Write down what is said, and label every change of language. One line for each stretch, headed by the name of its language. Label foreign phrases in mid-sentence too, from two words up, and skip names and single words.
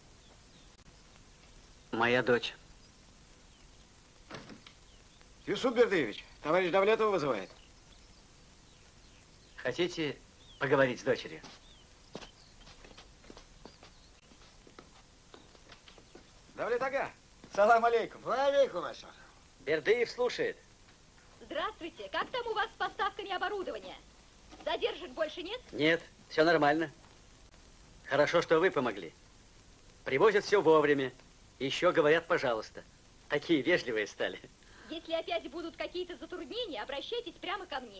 Russian: Моя дочь. Юсуп Бердыевич, товарищ Давлетова вызывает. Хотите поговорить с дочерью? Давлет ага,
Arabic: سلام عليكم. عليكم السلام.
Russian: Бердыев слушает. Здравствуйте. Как там у вас с поставками оборудования? Задержек больше нет? Нет, все нормально. Хорошо, что вы помогли. Привозят все вовремя. Еще говорят, пожалуйста. Такие вежливые стали. Если опять будут какие-то затруднения, обращайтесь прямо ко мне.